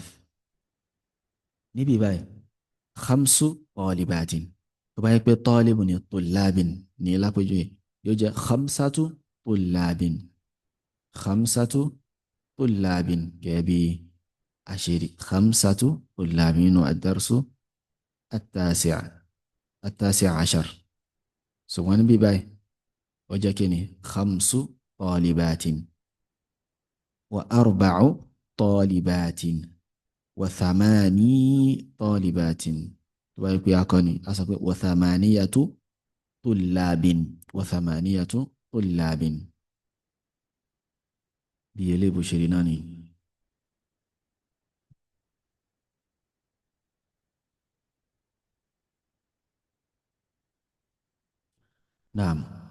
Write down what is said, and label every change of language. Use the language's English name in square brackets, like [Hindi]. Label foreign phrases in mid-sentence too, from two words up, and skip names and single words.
[Yoruba] Níbi báyìí [Arabic] خمس طالبات, [Yoruba] tó bá yẹ pé talibu ni tullabin ní lápèjúwe yóò jẹ́ [Arabic] خمسة طلاب, خمسة طلاب [Yoruba] gẹ́bí àṣírí [Arabic] خمسة طلاب [Yoruba] nínú [Arabic] الدرس التاسع عشر. [Yoruba] Ṣùgbọ́n níbi báyìí ó jẹ́ kí ni [Arabic] خمس طالبات وأربع طالبات وثماني طالبات. [Yoruba] tó bá yẹ pé akọni a sọ pé [Arabic] وثمانية طلاب, وثمانية طلاب. [Yoruba] bí eléyìí bó ṣe rí náà ni. naam.